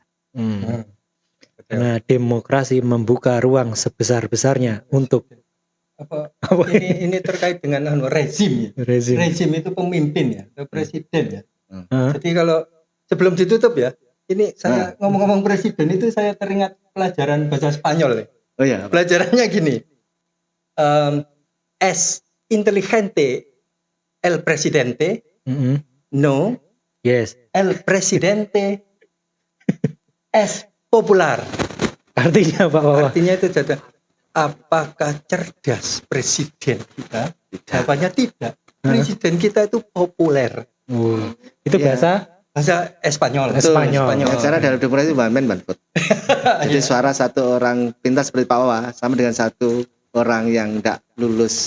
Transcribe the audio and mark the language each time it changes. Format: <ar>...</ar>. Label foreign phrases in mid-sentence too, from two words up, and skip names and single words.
<id>Karena demokrasi membuka ruang sebesar-besarnya untuk ini terkait dengan rezim. Rezim itu pemimpin ya, atau presiden ya. Jadi kalau sebelum ditutup ya, ini saya ngomong-ngomong presiden itu saya teringat pelajaran bahasa Spanyol ya. Oh ya. Pelajarannya gini.</id> <es>Es inteligente el presidente, no. Yes. El presidente es popular.</es> <id>Artinya apa, Pak? Artinya itu jadi apakah cerdas presiden kita? Jawabannya tidak. Presiden kita itu populer. Itu bahasa Espanyol. Cara dalam demokrasi wamen banput. Jadi suara satu orang pintar seperti Pak Wawa sama dengan satu orang yang enggak lulus</id>